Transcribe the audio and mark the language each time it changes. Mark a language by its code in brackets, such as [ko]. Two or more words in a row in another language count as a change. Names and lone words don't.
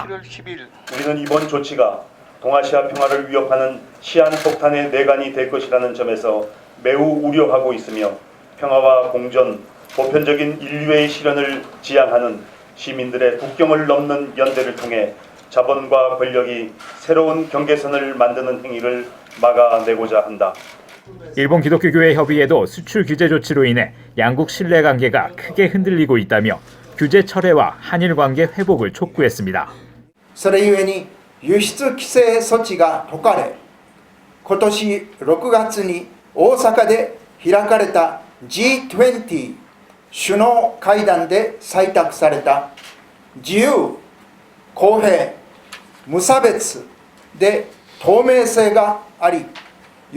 [ko] 우리는 이번 조치가 동아시아 평화를 위협하는 시한폭탄의 내관이 될 것이라는 점에서 매우 우려하고 있으며 평화와 공존, 보편적인 인류의 실현을 지향하는 시민들의 국경을 넘는 연대를 통해 자본과 권력이 새로운 경계선을 만드는 행위를 막아내고자 한다. 일본 기독교교회협의회도 수출 규제 조치로 인해 양국 신뢰관계가 크게 흔들리고 있다며 규제 철회와 한일 관계 회복을 촉구했습니다. [ja] それゆえに輸出規制措置が解かれ、今年6月に大阪で開かれた G20 首脳会談で採択された自由、公平、無差別で透明性があり、予